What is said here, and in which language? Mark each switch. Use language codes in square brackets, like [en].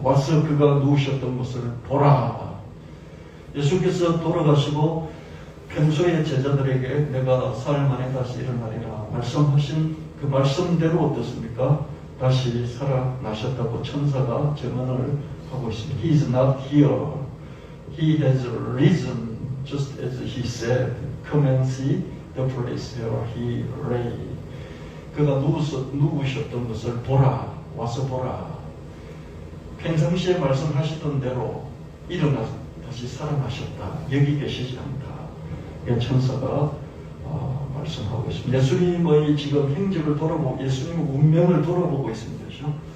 [ko] 와서 그가 누우셨던 것을 보라. 예수께서 돌아가시고 평소에 제자들에게 내가 사흘 만에 다시 일어나리라 말씀하신 그 말씀대로 어떻습니까? 다시 살아나셨다고 천사가 증언을 하고 있습니다. [en] He is not here. He has risen just as he said. Come and see the place where he lay. [ko] 그가 누우셨던 것을 보라. 와서 보라. 평상시에 말씀하시던 대로 일어나서 다시 살아나셨다. 여기 계시지 않다. 천사가 말씀하고 있습니다. 예수님의 지금 행적을 돌아보고 예수님의 운명을 돌아보고 있습니다. 그렇죠?